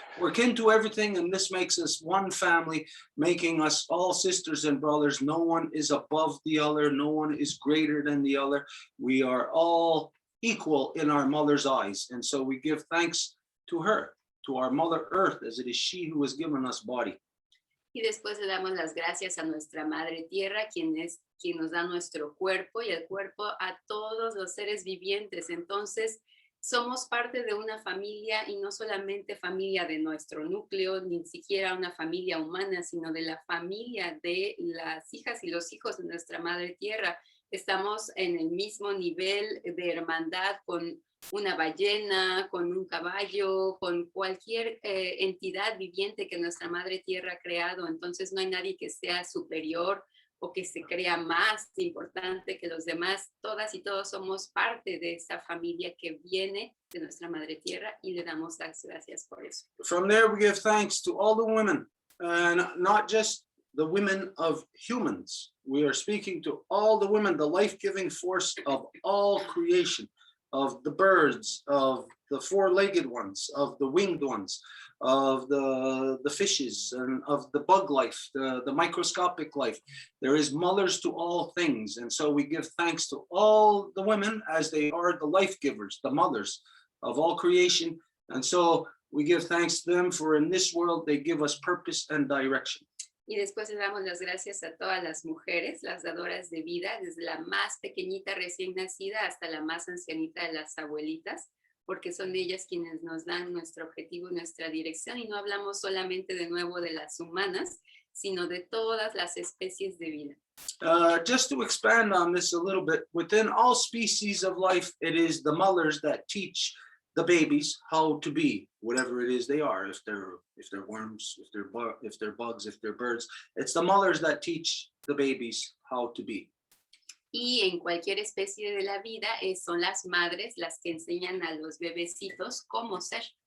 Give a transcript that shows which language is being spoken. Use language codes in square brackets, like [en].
[en] We're kin to everything, and this makes us one family, making us all sisters and brothers. No one is above the other. No one is greater than the other. We are all equal in our mother's eyes, and so we give thanks to her, to our Mother Earth, as it is she who has given us body. [es] Y después le damos las gracias a nuestra madre tierra, quien nos da nuestro cuerpo y el cuerpo a todos los seres vivientes. Entonces somos parte de una familia y no solamente familia de nuestro núcleo, ni siquiera una familia humana, sino de la familia de las hijas y los hijos de nuestra madre tierra. Estamos en el mismo nivel de hermandad con una ballena, con un caballo, con cualquier entidad viviente que nuestra madre tierra ha creado. Entonces no hay nadie que sea superior o que se crea más importante que los demás. Todas y todos somos parte de esa familia que viene de nuestra madre tierra y le damos las gracias por eso. [en] From there we give thanks to all the women, and not just the women of humans. We are speaking to all the women, the life-giving force of all creation, of the birds, of the four-legged ones, of the winged ones, of the fishes, and of the bug life, the microscopic life. There is mothers to all things, and so we give thanks to all the women as they are the life givers, the mothers of all creation. And so we give thanks to them, for in this world they give us purpose and direction. [es] Y después le damos las gracias a todas las mujeres, las dadoras de vida, desde la más pequeñita recién nacida hasta la más ancianita de las abuelitas, porque son ellas quienes nos dan nuestro objetivo y nuestra dirección. Y no hablamos solamente de nuevo de las humanas, sino de todas las especies de vida. [en] Just to expand on this a little bit, within all species of life, it is the mothers that teach the babies how to be whatever it is they are. If they're worms, if they're bugs, if they're birds, it's the mothers that teach the babies how to be. [es] Y en cualquier especie de la vida son las madres las que enseñan a los bebecitos cómo ser.